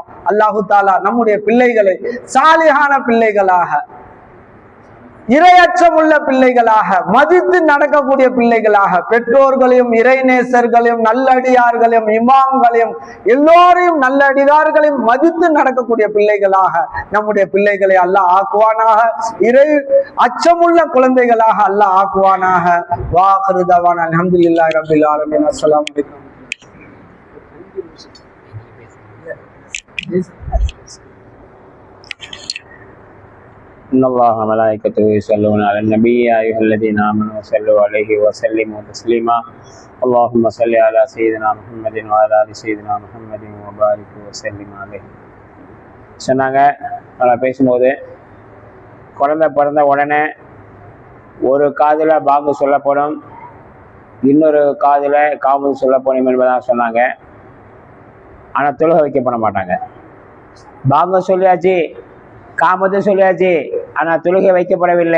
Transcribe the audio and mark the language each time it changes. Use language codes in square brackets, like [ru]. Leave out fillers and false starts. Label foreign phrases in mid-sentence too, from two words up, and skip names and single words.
[ar] الله تعالى [ta] நம்முடைய பிள்ளைகளை சாலிஹான பிள்ளைகளாக, இரையச்சம் உள்ள பிள்ளைகளாக, மதித்து நடக்கக்கூடிய பிள்ளைகளாக, பெற்றோர்களையும் இறைநேசர்களையும் நல்லடியார்களையும் இமாம்களையும் எல்லோரையும் நல்லடியார்களையும் மதித்து நடக்கக்கூடிய பிள்ளைகளாக நம்முடைய பிள்ளைகளை அல்லாஹ் ஆக்குவானாக. இறை அச்சமுள்ள குழந்தைகளாக அல்லாஹ் ஆக்குவானாக. [ar] وآخر دعوانا الحمد لله رب العالمين. السلام عليكم. إن الله وملائكته يصلون على النبي يا أيها الذين آمنوا صلوا عليه وسلموا تسليما اللهم صل على سيدنا محمد وعلى آل سيدنا محمد وبارك وسلم عليه. [ta] சொன்னாங்க, நான் பேசும்போது குழந்தை பிறந்த உடனே ஒரு காதில் பாங்கு சொல்லப்படும், இன்னொரு காதில் காமது சொல்லப்படும் என்பதாக சொன்னாங்க. ஆனால் தொழுகை வைக்கப்பட மாட்டாங்க. பாங்கு சொல்லியாச்சு, காமத்து சொல்லியாச்சு, ஆனால் தொழுகை வைக்கப்படவில்லை.